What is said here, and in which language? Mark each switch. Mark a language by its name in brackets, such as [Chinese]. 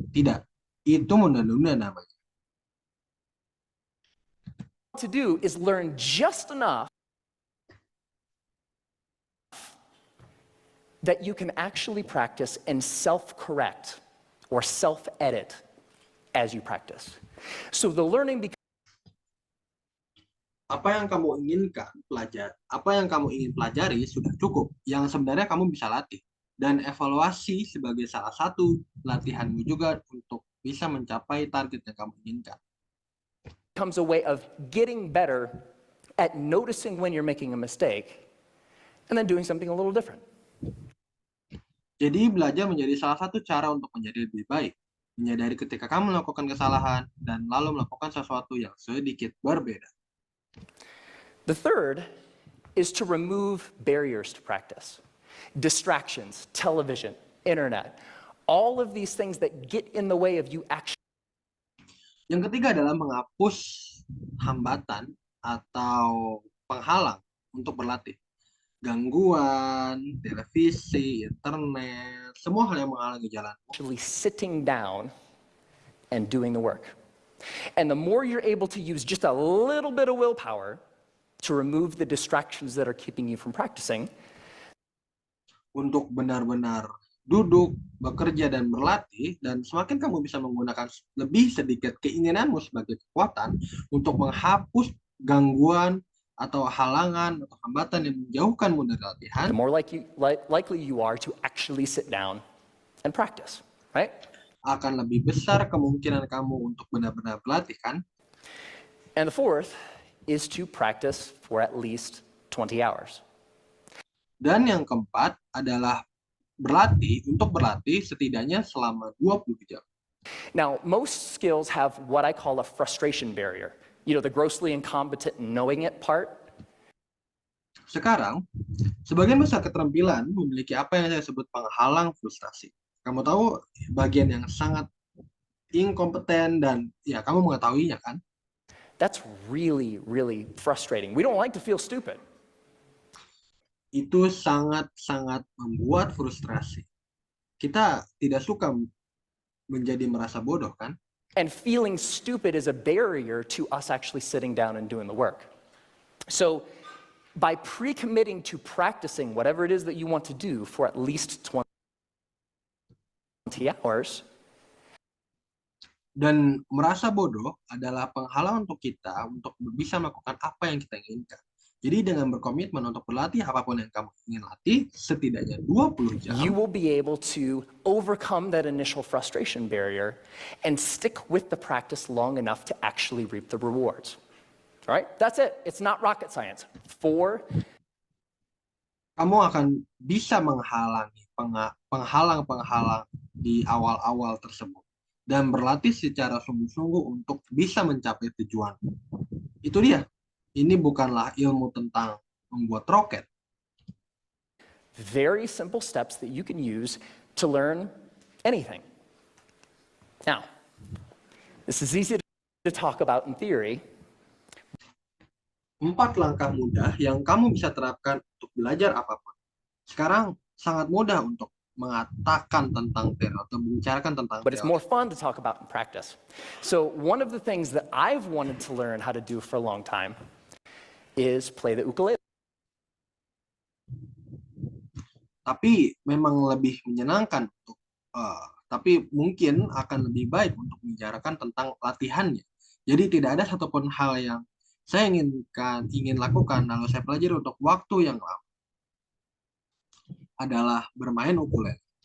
[Indonesian] Tidak, itu menunda-nunda namanya. [English] To do is learn just enough that you can actually practice and self-correct or self-edit as you practice. So the learning becomes [Indonesian] Apa yang kamu inginkan pelajari, apa yang kamu ingin pelajari sudah cukup. Yang sebenarnya kamu bisa latih. Dan evaluasi sebagai salah satu latihanmu juga untuk bisa mencapai target yang kamu inginkan. [English] a way of getting better at noticing when you're making a mistake and then doing something a little different. [Indonesian] Jadi belajar menjadi salah satu cara untuk menjadi lebih baik. menyadari ketika kamu melakukan kesalahan, dan lalu melakukan sesuatu yang sedikit berbeda. [English] The third is to remove barriers to practice. Distractions, television, internet, all of these things that get in the way of you actually. [Indonesian] Yang ketiga adalah menghapus hambatan atau penghalang untuk berlatih. Gangguan, televisi, internet, semua hal yang menghalangi jalan. [English] Actually sitting down and doing the work. And the more you're able to use just a little bit of willpower to remove the distractions that are keeping you from practicing, [Indonesian] untuk benar-benar duduk, bekerja, dan berlatih, dan semakin kamu bisa menggunakan lebih sedikit keinginanmu sebagai kekuatan untuk menghapus gangguan atau halangan atau hambatan yang menjauhkanmu dari latihan, [English] the more likely you are to actually sit down and practice, right? [Indonesian] Akan lebih besar kemungkinan kamu untuk benar-benar berlatih, kan? [English] And the fourth is to practice for at least 20 hours. [Indonesian] Dan yang keempat adalah untuk berlatih setidaknya selama 20 jam. [English] Now, most skills have what I call a frustration barrier. You know, the grossly incompetent knowing it part. [Indonesian] Sekarang, sebagian besar keterampilan memiliki apa yang saya sebut penghalang frustrasi. Kamu tahu bagian yang sangat inkompeten dan ya kamu mengetahuinya, kan? [English] That's really, really frustrating. We don't like to feel stupid. [Indonesian] Itu sangat-sangat membuat frustrasi. Kita tidak suka menjadi merasa bodoh, kan? [English] And feeling stupid is a barrier to us actually sitting down and doing the work. So by pre-committing to practicing whatever it is that you want to do for at least 20 hours, [Indonesian] dan merasa bodoh adalah penghalang untuk kita untuk bisa melakukan apa yang kita inginkan. Jadi dengan berkomitmen untuk berlatih apapun yang kamu ingin latih, setidaknya 20 jam, [English] you will be able to overcome that initial frustration barrier and stick with the practice long enough to actually reap the rewards. All right? That's it. It's not rocket science. [Indonesian] Kamu akan bisa menghalangi penghalang-penghalang di awal-awal tersebut dan berlatih secara sungguh-sungguh untuk bisa mencapai tujuan. Itu dia. Ini bukanlah ilmu tentang membuat roket. [English] Very simple steps that you can use to learn anything. Now, this is easy to talk about in theory. [Indonesian] 4 langkah mudah yang kamu bisa terapkan untuk belajar apapun. Sekarang sangat mudah untuk mengatakan tentang teori atau membicarakan tentang [English] But it's [Indonesian] teori. [English] more fun to talk about in practice. So one of the things that I've wanted to learn how to do for a long time is play the ukulele. [Indonesian] Tapi memang lebih menyenangkan tapi mungkin akan lebih baik untuk membicarakan tentang latihannya. Jadi tidak ada satupun hal yang saya ingin lakukan lalu saya pelajari untuk waktu yang lama adalah bermain ukulele.